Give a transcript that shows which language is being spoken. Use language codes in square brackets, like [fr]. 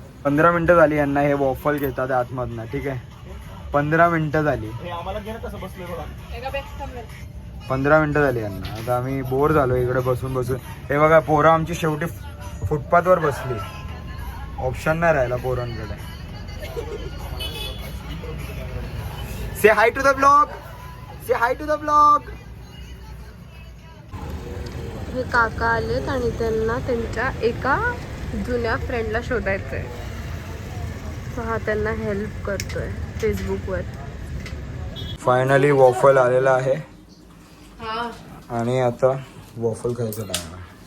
[mr] 15 मिनिटं झाली यांना हे वॉफल घेतात आतमधनं. ठीक आहे, 15 मिनिटं झाली. 15 मिनिटं झाली यांना. आता आम्ही बोर झालो इकडे बसून बसून. हे बघा पोरं आमची शेवटी फुटपाथवर बसली. ऑप्शन नाही राहिला पोरांकडे. [en] Say hi to the blog, say hi to the blog. [mr] हे काका आलेत आणि त्यांना त्यांच्या एका जुन्या फ्रेंडला शोधायचं आहे. तर हा त्यांना हेल्प करतोय फेसबुकवर. फायनली वॉफल आलेला आहे आणि आता वॉफल खायचं टाइम आहे.